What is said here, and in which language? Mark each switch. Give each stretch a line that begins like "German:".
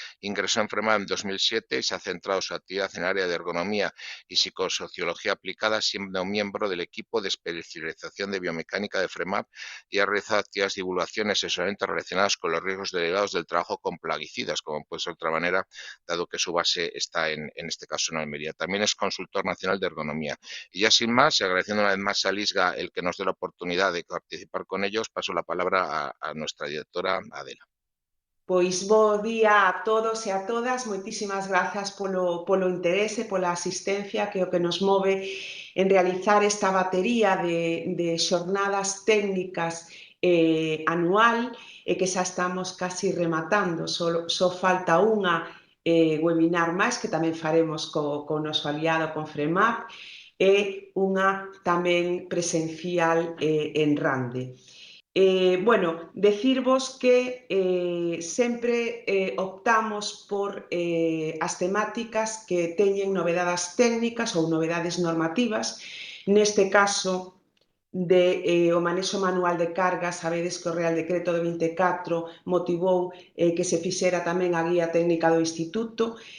Spanish: Ingresó en FREMAP en 2007 y se ha centrado su actividad en el área de ergonomía y psicosociología aplicada, siendo miembro del equipo de especialización de biomecánica de FREMAP y ha realizado actividades de divulgación y asesoramiento relacionadas con los riesgos derivados del trabajo con plaguicidas, como puede ser de otra manera, dado que su base está en este caso en Almería. También es consultor nacional de ergonomía. Y ya sin más, y agradeciendo una vez más al ISGA el que nos dé la oportunidad de participar con ellos, paso la palabra a nuestra directora, Adela.
Galician: Pois bo día a todos e a todas, moitísimas grazas polo interese, pola asistencia, que é o que nos move en realizar esta batería de xornadas técnicas anual e que xa estamos casi rematando, só falta unha webinar máis que tamén faremos co noso aliado con FREMAP e unha tamén presencial en Rande. Bueno, decirvos que sempre optamos por as temáticas que teñen novedades técnicas ou novedades normativas. Neste caso, de o manexo manual de cargas. Sabedes que o Real Decreto de 24 motivou que se fixera tamén a guía técnica do Instituto.